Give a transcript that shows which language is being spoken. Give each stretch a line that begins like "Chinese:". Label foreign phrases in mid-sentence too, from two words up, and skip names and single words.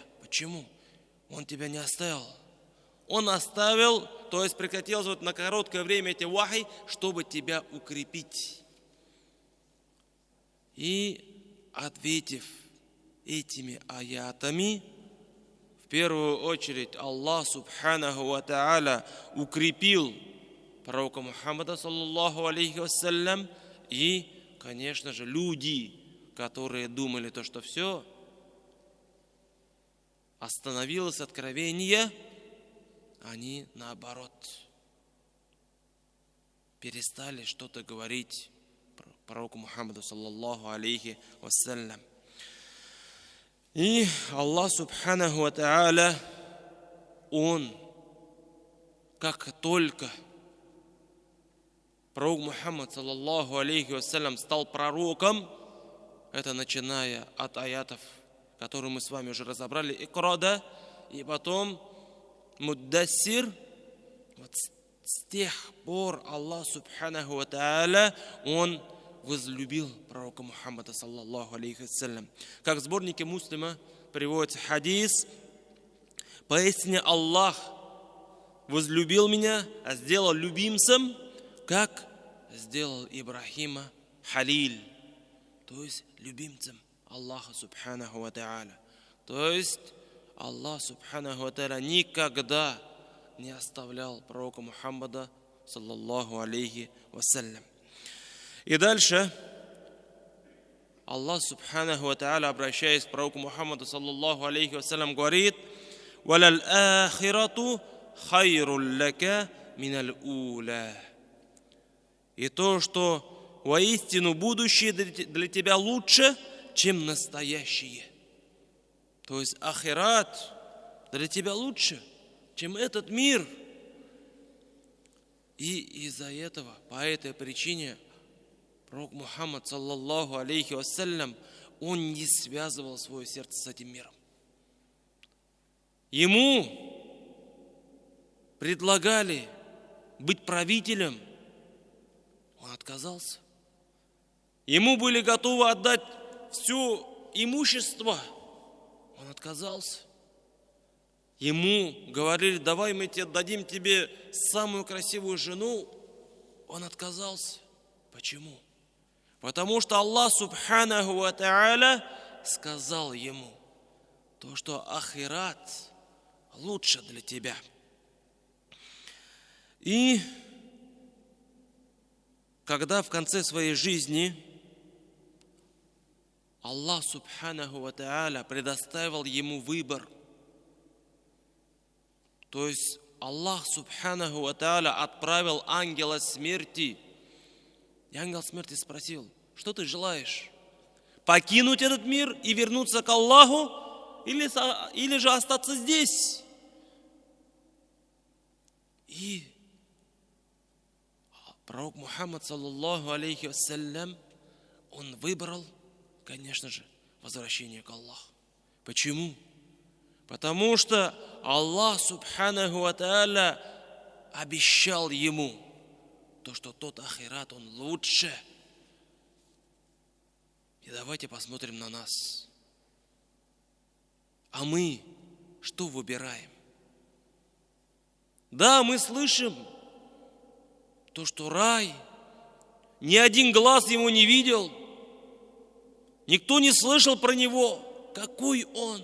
Russian: Почему? Он тебя не оставил. Он оставил, то есть прекратился на короткое время эти вахи, чтобы тебя укрепить. И ответив этими аятами, в первую очередь Аллах
Arabic: سبحانه وتعالى
Russian: укрепил пророка Мухаммада,
Arabic: صلى الله عليه وسلم,
Russian: и, конечно же, люди, которые думали то, что все, остановилось откровение, они наоборот перестали что-то говорить пророку Мухаммаду,
Arabic: صلى الله عليه وسلم.
Russian: И Аллах
Arabic: سبحانه وتعالى,
Russian: Он, как только пророк Мухаммад, саллаллаху
Arabic: عليه وسلم,
Russian: стал пророком, это начиная от аятов, которые мы с вами уже разобрали, Икра, и потом Муддассир, вот с тех пор Аллах
Arabic: سبحانه وتعالى,
Russian: Он возлюбил пророка Мухаммада,
Arabic: صلى الله عليه وسلم.
Russian: Как в сборнике Муслима приводится хадис: поистине Аллах возлюбил меня, а сделал любимцем, как сделал Ибрахима Халиль, то есть любимцем Аллаха
Arabic: سبحانه وتعالى.
Russian: То есть Аллах
Arabic: سبحانه وتعالى
Russian: никогда не оставлял пророка Мухаммада,
Arabic: صلى الله عليه وسلم.
Russian: И дальше Аллах
Arabic: سبحانه وتعالى,
Russian: обращаясь к пророку Мухаммаду,
Arabic: صلى الله عليه وسلم,
Russian: говорит:
Arabic: «وللآخرة خير لك من الأولى».
Russian: И то, что воистину будущее для тебя лучше, чем настоящее. То есть ахират для тебя лучше, чем этот мир. И из-за этого, по этой причине, пророк Мухаммад,
Arabic: صلى الله عليه وسلم,
Russian: он не связывал свое сердце с этим миром. Ему предлагали быть правителем, он отказался. Ему были готовы отдать все имущество, он отказался. Ему говорили: давай мы дадим тебе самую красивую жену, он отказался. Почему? Потому что Аллах
Arabic: سبحانه وتعالى
Russian: сказал ему то, что ахират лучше для тебя. И когда в конце своей жизни Аллах
Arabic: سبحانه وتعالى
Russian: предоставил ему выбор, то есть Аллах
Arabic: سبحانه وتعالى
Russian: отправил ангела смерти, и ангел смерти спросил: что ты желаешь? Покинуть этот мир и вернуться к Аллаху, или же остаться здесь? И пророк Мухаммад,
Arabic: صلى الله عليه وسلم,
Russian: он выбрал, конечно же, возвращение к Аллаху. Почему? Потому что Аллах
Arabic: سبحانه وتعالى
Russian: обещал ему то, что тот ахират, он лучше. И давайте посмотрим на нас. А мы что выбираем? Да, мы слышим то, что рай, ни один глаз его не видел, никто не слышал про него, какой он.